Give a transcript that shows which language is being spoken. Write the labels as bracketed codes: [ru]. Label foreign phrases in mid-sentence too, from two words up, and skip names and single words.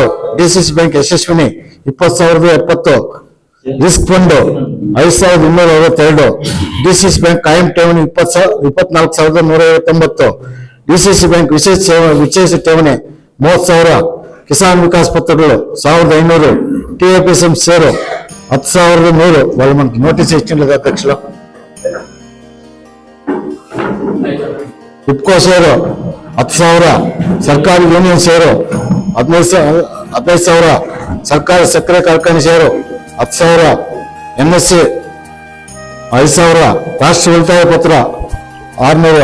[kn] DCC ಬ್ಯಾಂಕ್ ಯಶಸ್ವಿನಿ 20,070. [en] risk fund [kn] 5,262. DCC ಬ್ಯಾಂಕ್ ಕಾಯಂ ಠೇವಣಿ 24,159. DCC ಬ್ಯಾಂಕ್ ವಿಶೇಷ ಠೇವಣಿ 30,000. ಕಿಸಾನ್ ವಿಕಾಸ್ ಪತ್ರಗಳು 1,500. TAPSM ಷೇರು 10,100. [te] వాళ్ళ మనకి నోటీస్ ఇచ్చింది అధ్యక్షులు. [kn] ಇಪ್ಕೋ ಷೇರು 10,000. ಸರ್ಕಾರಿ ಯೂನಿಯನ್ ಷೇರು 15,000. ಸರ್ಕಾರಿ ಸಕ್ಕರೆ ಕಾರ್ಖಾನೆ ಷೇರು 10,000. NSC 5,000. ರಾಷ್ಟ್ರೀಯ ಉಳಿತಾಯ ಪತ್ರ 600.